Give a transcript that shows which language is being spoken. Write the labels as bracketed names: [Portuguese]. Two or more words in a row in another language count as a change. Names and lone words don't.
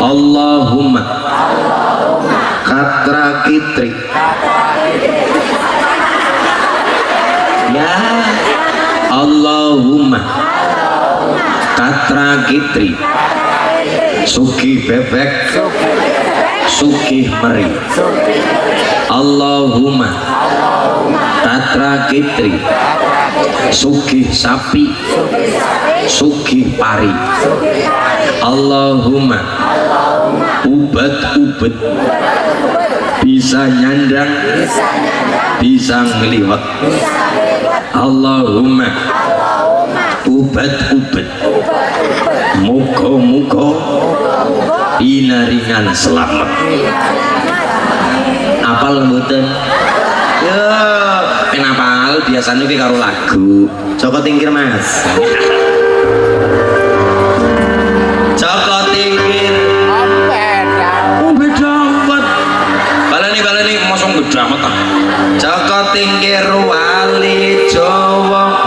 [Javanese] Allahumma Katra Kitri ya Allahumma Katra Kitri Sugi bebek Sugi meri. Allahumma Katra Kitri Sugi sapi Sugi pari. Allahumma ubat-ubat bisa nyandang bisa ngeliwat. Allahumma ubat-ubat muga-muga inaringan selamat. Apal mboten? Ya, kenapa biasanya ki karo lagu. Joko Tingkir Mas. Joko Tingkir. [Indonesian] Oh beda amat. [Javanese] Balani mosong [Indonesian] beda amat [Javanese] ah. Joko Tingkir wali Jawa.